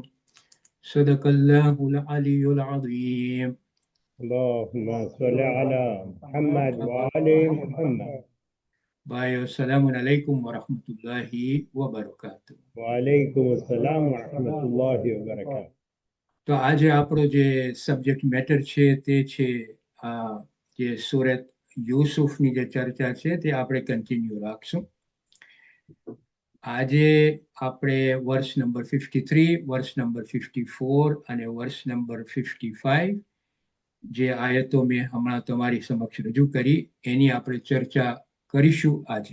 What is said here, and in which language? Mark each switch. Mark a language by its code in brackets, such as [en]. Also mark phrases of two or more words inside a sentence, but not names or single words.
[ar] صدق الله العلي العظيم. اللهم صل على محمد وآل محمد. भाइयों, السلام عليكم ورحمة الله وبركاته. وعليكم السلام ورحمة الله وبركاته. [gu] તો આજે આપણો જે [en] subject matter [gu] છે તે છે જે સુરત યુસુફની જે ચર્ચા છે તે આપણે કન્ટિન્યુ રાખશું. આજે આપણે વર્ષ નંબર 53, વર્ષ નંબર 54 અને વર્ષ નંબર 55 જે આયતો મેં હમણાં તમારી સમક્ષ રજૂ કરી એની આપણે ચર્ચા કરીશું આજે.